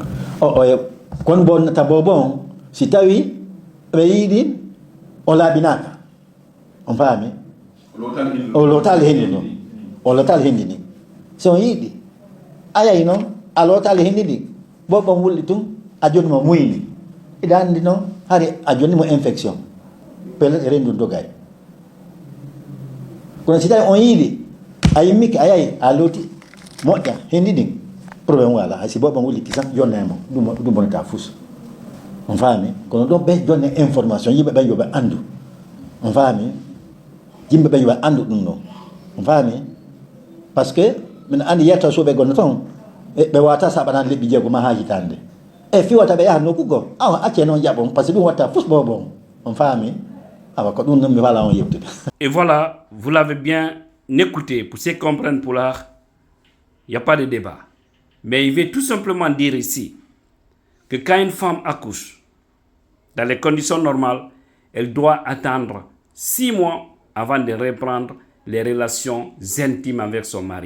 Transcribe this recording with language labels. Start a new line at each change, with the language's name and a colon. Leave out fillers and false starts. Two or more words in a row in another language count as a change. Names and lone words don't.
Fula: kon bonnata bobon si tawi ɓe yiiɗi o laaɓinaka on faami o lotal hendi noon o lotal hendi ni so on yiiɗi a yahi noon a lotal hendi ɗi bobon wulɗi tun a joni mo muyni iɗa andi noon hari a joni mo
French: infection peut-être rendu
Fula: dogay kono si tawi on yiiɗi a yimmiki a yahi a looti moƴƴa hendi ɗin probléme wala hay si bobon wulliti tan jonnemo ɗum bonata fus on faami kono ɗon ɓe jonne information yimɓe ɓen yoɓe andu on faami yimɓe ɓen yoɓe andu ɗum ɗon on faami
French: par ce que
Fula: min andi yetta suuɓe gonno toon ɓe wata saɓanan lebbi jeego ma ha hitande e fiwata ɓe yaha nokkugo awa acce noon jaɓon
French: par ce que
Fula: ɗum watta fus bobon on faami.
French: Et voilà, vous l'avez bien écouté. Pour ceux qui comprennent Poulard, Il n'y a pas de débat. Mais il veut tout simplement dire ici que quand une femme accouche, dans les conditions normales, elle doit attendre 6 mois avant de reprendre les relations intimes avec son mari.